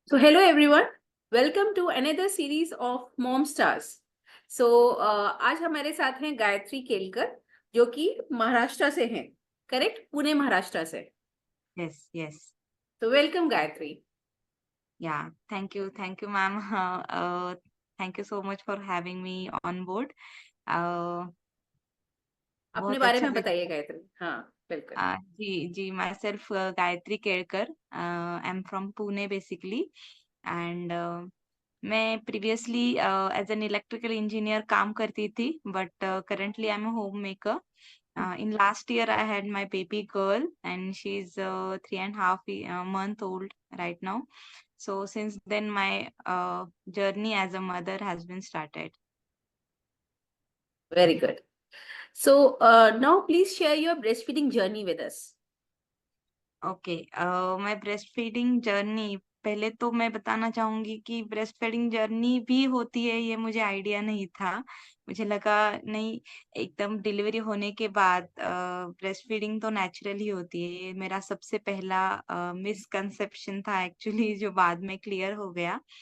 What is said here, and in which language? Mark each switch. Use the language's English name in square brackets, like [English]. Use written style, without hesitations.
[English] So hello everyone, welcome to another series of Mom Stars. [Hindi] So आज हमारे साथ हैं गायत्री केलकर जो कि महाराष्ट्र से हैं, करेक्ट? पुणे महाराष्ट्र से. [English] Yes. [Hindi] तो welcome Gayatri. [English] Yeah. Thank you, ma'am. Thank you so much for having me on board. [Hindi] अपने बहुत बारे अच्छा में लगा. बताइए गायत्री. हाँ बिल्कुल. जी, myself Gayatri Kelkar. [English] I'm from Pune basically, and [Hindi] मैं [English] previously as an electrical engineer [Hindi] काम करती थी, [English] but currently I'm a homemaker. In last year, I had my baby girl, and she's 3.5 month old right now. So since then, my journey as a mother has been started. Very good. So now please share your breastfeeding journey with us. [Hindi] Okay. मैं breast feeding journey, पहले तो मैं बताना चाहूंगी कि breast feeding journey भी होती है, ये मुझे आइडिया नहीं था. मुझे लगा नहीं, एकदम डिलीवरी होने के बाद ब्रेस्ट फीडिंग तो नेचुरल ही होती है. ये मेरा सबसे पहला मिसकंसेप्शन था एक्चुअली, जो बाद में क्लियर हो गया.